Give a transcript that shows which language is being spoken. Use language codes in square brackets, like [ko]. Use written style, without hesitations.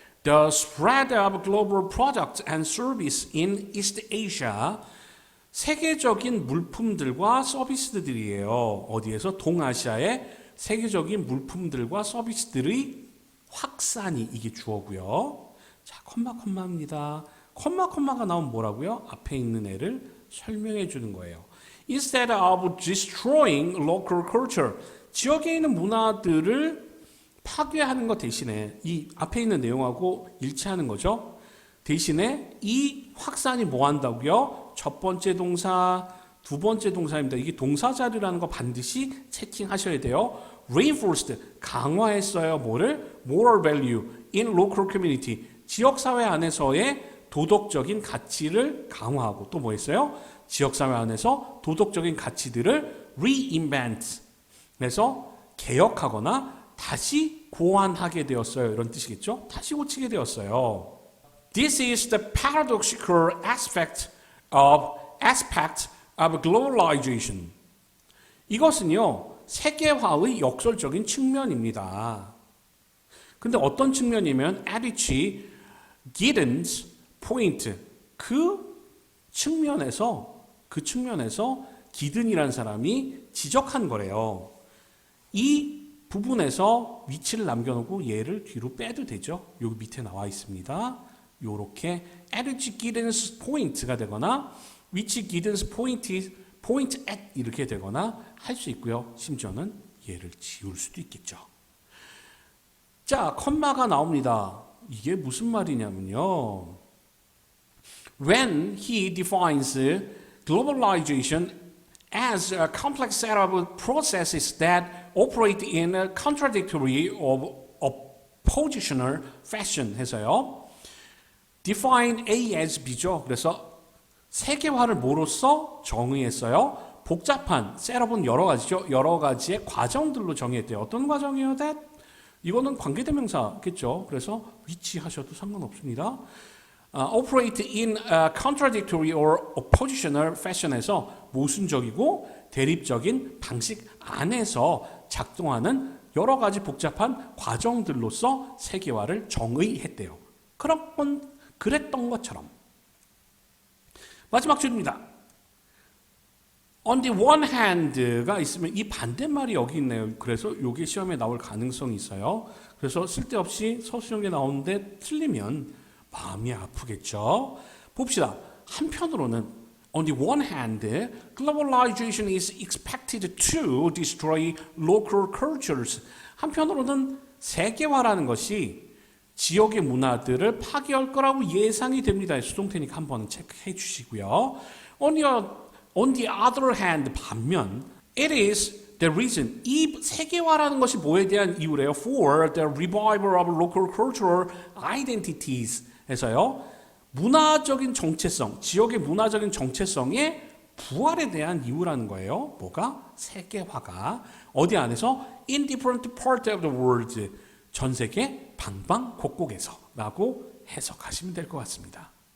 [en] The spread of global products and service in East Asia. [ko] 세계적인 물품들과 서비스들이에요. 어디에서? 동아시아의 세계적인 물품들과 서비스들의 확산이 이게 주어고요. 자, 콤마입니다. 콤마가 나오면 뭐라고요? 앞에 있는 애를 설명해 주는 거예요. [en] Instead of destroying local culture, [ko] 지역에 있는 문화들을 파괴하는 것 대신에 이 앞에 있는 내용하고 일치하는 거죠. 대신에 이 확산이 뭐 한다고요? 첫 번째 동사, 두 번째 동사입니다. 이게 동사 자료라는 거 반드시 체킹하셔야 돼요. Reinforced, 강화했어요. 뭐를? [en] Moral value in local community, [ko] 지역사회 안에서의 도덕적인 가치를 강화하고 또 뭐 했어요? 지역사회 안에서 도덕적인 가치들을 reinvent, 그래서 개혁하거나 다시 고안하게 되었어요. 이런 뜻이겠죠? 다시 고치게 되었어요. [en] This is the paradoxical aspect of globalization. [ko] 이것은요, 세계화의 역설적인 측면입니다. 근데 어떤 측면이면 [en] at which Giddens point, [ko] 그 측면에서 기든이라는 사람이 지적한 거래요. 이 부분에서 위치를 남겨놓고 얘를 뒤로 빼도 되죠. 여기 밑에 나와 있습니다. 요렇게 energy guidance point가 되거나 위치 guidance point at 이렇게 되거나 할 수 있고요. 심지어는 얘를 지울 수도 있겠죠. 자, 컴마가 나옵니다. 이게 무슨 말이냐면요. [en] When he defines globalization as a complex set of processes that operate in a contradictory or oppositional fashion [ko] 해서요. [en] define A as B죠. [ko] 그래서 세계화를 뭐로써 정의했어요? 복잡한 셋업은 여러 가지죠. 여러 가지의 과정들로 정의했대요. 어떤 과정이에요? that? 이거는 관계대명사겠죠. 그래서 위치하셔도 상관없습니다. [en] operate in a contradictory or oppositional fashion [ko] 에서 모순적이고 대립적인 방식 안에서 작동하는 여러 가지 복잡한 과정들로서 세계화를 정의했대요. 그랬던 것처럼. 마지막 줄입니다. [en] On the one hand [ko] 가 있으면 이 반대말이 여기 있네요. 그래서 이게 시험에 나올 가능성이 있어요. 그래서 쓸데없이 서술형에 나오는데 틀리면 마음이 아프겠죠. 봅시다. 한편으로는 [en] on the one hand, globalization is expected to destroy local cultures. [ko] 한편으로는 세계화라는 것이 지역의 문화들을 파괴할 거라고 예상이 됩니다. 수동태니까 한번 체크해 주시고요. [en] On the other hand, [ko] 반면 [en] it is the reason. [ko] 이 세계화라는 것이 뭐에 대한 이유래요? [en] For the revival of local cultural identities. [ko] 해서요. 문화적인 정체성, 지역의 문화적인 정체성의 부활에 대한 이유라는 거예요. 뭐가? 세계화가 어디 안에서 [en] in different part of the world, [ko] 전 세계 방방곡곡에서라고 해석하시면 될 것 같습니다.